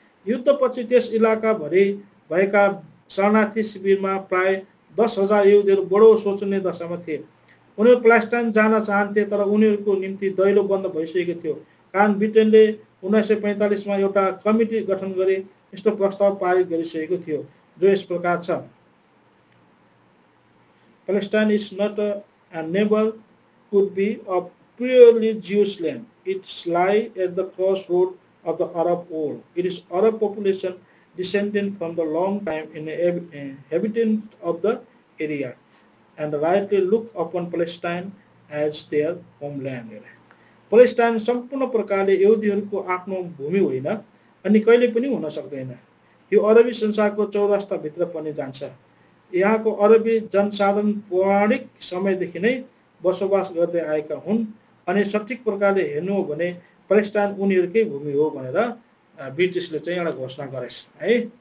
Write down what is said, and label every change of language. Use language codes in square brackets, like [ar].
[ne] युद्धपछि त्यस इलाकाभरि भएका शरणार्थी शिविरमा प्राय 10,000 यहुदीहरू बडो शोचनीय दशामा थिए। उनीहरू प्यालेस्टाइन जान चाहन्थे, तर उनीहरूको निम्ति दैलो बन्द भइसकेको थियो, कारण ब्रिटेनले 1945 मा एउटा कमिटी गठन गरी यस्तो प्रस्ताव पारित गरिसकेको थियो, जो यस प्रकार छ। [en] Palestine is not a neighbor could be a purely Jewish land. It lies at the crossroad of the Arab world. It is Arab population descended from the long time inhabitants of the area and rightly look upon Palestine as their homeland. [ne] Palestine सम्पूर्ण प्रकारले यहुदीहरूको आफ्नो भूमि होइन अनि कहिले पनि हुन सक्दैन। यो अरबी संसारको चौरस्ताभित्र पनि जान्छ। यहाँको अरबी जनसाधारण पौराणिक समयदेखि नै बसोबास गर्दै आएका हुन् अनि सठिक प्रकारले हेर्नु हो भने प्यालेस्टाइन उनीहरूकै भूमि हो भनेर ब्रिटिसले चाहिँ एउटा घोषणा गरेछ है।